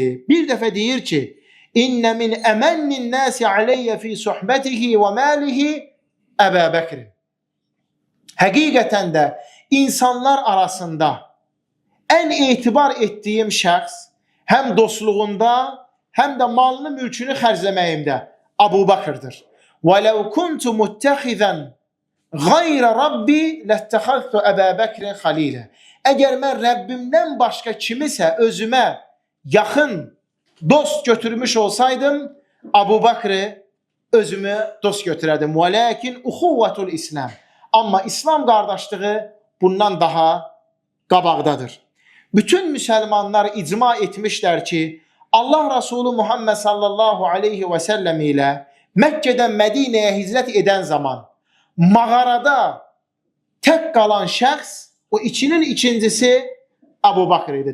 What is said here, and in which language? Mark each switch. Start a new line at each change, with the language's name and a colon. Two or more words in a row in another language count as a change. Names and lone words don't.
Azerbaijani: Bir dəfə deyir ki,
Arabic: إن من أمن الناس علي في صحبته وماله أبا بكر.
Azerbaijani: Həqiqətən də insanlar arasında ən etibar etdiyim şəxs həm dostluğunda, həm də malını, mülkünü xərcləməyimdə Abu Bakrdır.
Arabic: وَلَوْ كُنْتُ مُتَّخِذًا غَيْرَ رَبِّي لَاتَّخَذْتُ أَبَا بَكْرٍ خَلِيلًا.
Azerbaijani: Əgər mən Rəbbimdən başqa kimisə özümə yaxın dost götürmüş olsaydım, Abu Bakrı özümü dost götürərdim.
Arabic: وَلَكِنْ اُخُوَّةُ الْإِسْلَامِ.
Azerbaijani: Amma İslam qardaşlığı bundan daha qabaqdadır. Bütün müsəlmanlar icma etmişlər ki, Allah Rasulü Muhammed
Arabic: صلى الله عليه وسلم
Azerbaijani: ilə Məkkədən Mədinəyə hicrət edən zaman mağarada tək qalan şəxs, o ikinin ikincisi Abu Bakr idi.